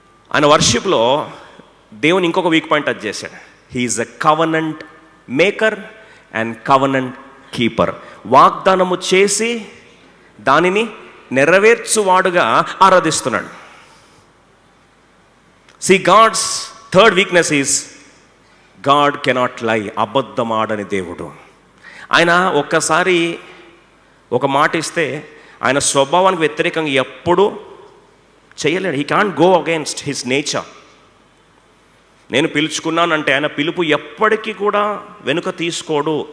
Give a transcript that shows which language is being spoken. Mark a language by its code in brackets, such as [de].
[te] ఆయన వర్షిప్లో దేవుని ఇంకొక వీక్ పాయింట్ టచ్ చేశాడు. [en] He's a covenant maker and covenant keeper. [te] వాగ్దానము చేసి దానిని నెరవేర్చువాడుగా ఆరాధిస్తున్నాడు. [en] See, God's third weakness is God cannot lie. [te] అబద్ధమాడని దేవుడు. ఆయన ఒక్కసారి ఒక మాట ఇస్తే ఆయన స్వభావానికి వ్యతిరేకంగా ఎప్పుడు చేయలేడు. [en] He can't go against his nature. [te] నేను పిలుచుకున్నానంటే ఆయన పిలుపు ఎప్పటికీ కూడా వెనుక తీసుకోడు.